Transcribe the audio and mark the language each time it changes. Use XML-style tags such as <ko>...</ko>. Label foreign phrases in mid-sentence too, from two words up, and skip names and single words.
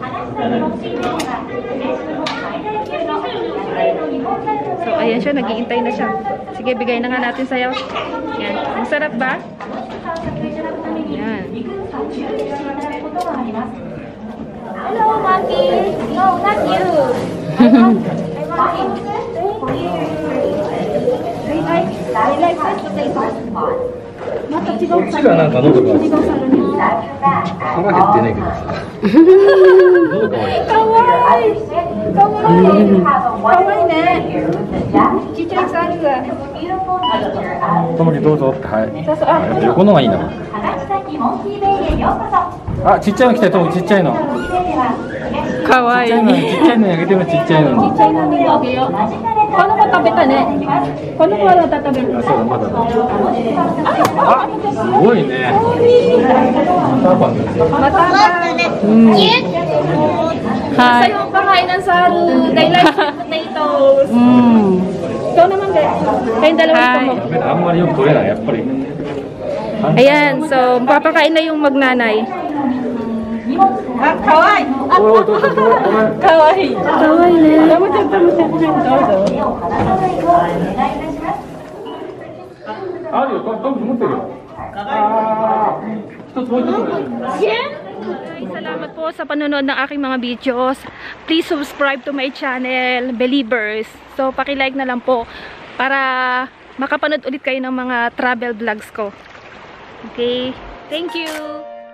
<tl>So, ayan siya. Nag-iintay na siya. Sige, bigay na nga natin sa'yo. Ayan. Masarap ba? Ayan.</tl> <en>Hello, Maki. No, not you. I like this potato.</en> <ja>また違う。こっちがなんか喉が腹減ってないけどさ。喉が悪い。かわいい。かわいい。かわいいね。ちっちゃいサイズ。ともにどうぞって、はい。横のがいいな。あ、ちっちゃいの来たよ、ともちっちゃいの。かわいい。ちっちゃいのにあげてもちっちゃいのに。ちっちゃいのにあげよう。この子食べたね。この子はまた食べる。あ、そうだ、まだだ。あ、すごいね。マタパンですよ。また</ja> <en>Hi.</en> <tl>Sa yung pakain ng saru.</tl> <en>They like potatoes.</en> <tl>Ikaw naman, be. Kayong dalawa</tl> <en>Hi.</en> <tl>mo.</tl> <ja>あんまりよく取れない、やっぱり。</ja> <tl>Ayan, so papakain na yung magnanay.</tl> <ja>Ah, kawaii. おいおい、どうぞ、どうぞ、ごめん。 Kawaii. かわいいね. どうぞ。あるよ、トム持ってるよ。ああ、一つもう一つも。</ja> <tl>Salamat po sa panonood ng aking mga videos.</tl> <en>Please subscribe to my channel, Believers.</en> <tl>So, paki-like na lang po para makapanood ulit kayo ng mga travel vlogs ko.</tl> <en>Okay? Thank you!</en>